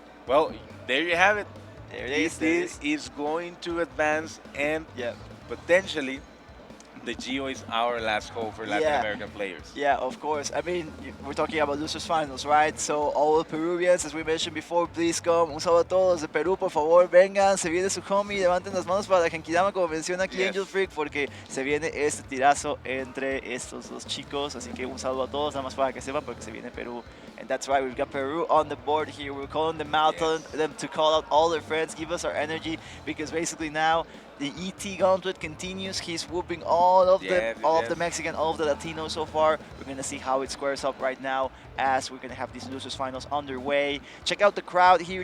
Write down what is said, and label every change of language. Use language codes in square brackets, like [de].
[en] Well, there you have it. There it is. This is going to advance, and potentially TheGio is our last hope for Latin American players. Yeah, of course. I mean, we're talking about losers finals, right? So all Peruvians, as we mentioned before, please come. [es] Un saludo a todos de Perú, por favor, vengan. Se viene su homie, levanten las manos para Genkidama, como menciona aquí Angel Freak, porque se viene este tirazo entre estos dos chicos. Así que un saludo a todos, nada más para que sepan, porque se viene Perú [en] And that's right, we've got Peru on the board here. We're calling them out, telling Yes. them to call out all their friends, give us our energy, because basically now the ET gauntlet continues. He's whooping Yes, yes, all of the yes. Mexican, all of the Latinos so far. We're gonna see how it squares up right now as we're gonna have these losers finals underway. Check out the crowd here.